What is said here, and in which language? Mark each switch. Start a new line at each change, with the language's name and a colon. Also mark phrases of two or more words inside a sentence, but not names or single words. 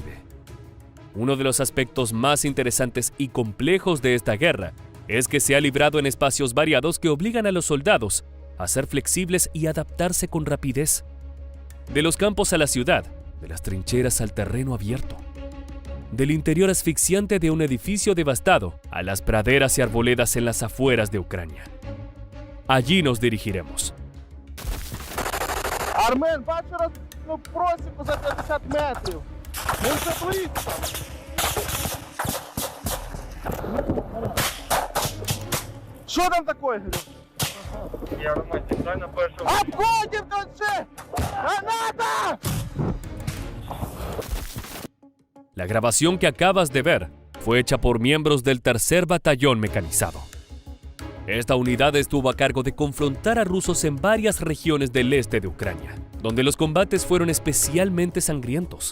Spanish: Uno de los aspectos más interesantes y complejos de esta guerra es que se ha librado en espacios variados que obligan a los soldados a ser flexibles y adaptarse con rapidez. De los campos a la ciudad, de las trincheras al terreno abierto, del interior asfixiante de un edificio devastado a las praderas y arboledas en las afueras de Ucrania. Allí nos dirigiremos.
Ukrainian: Армен, бачу просіку за 50 метрів. Ну це близько. Що там таке, говорю? Я романтик, дай на першому. Обходим тут же! Граната!
Spanish: La grabación que acabas de ver fue hecha por miembros del Tercer Batallón Mecanizado. Esta unidad estuvo a cargo de confrontar a rusos en varias regiones del este de Ucrania, donde los combates fueron especialmente sangrientos.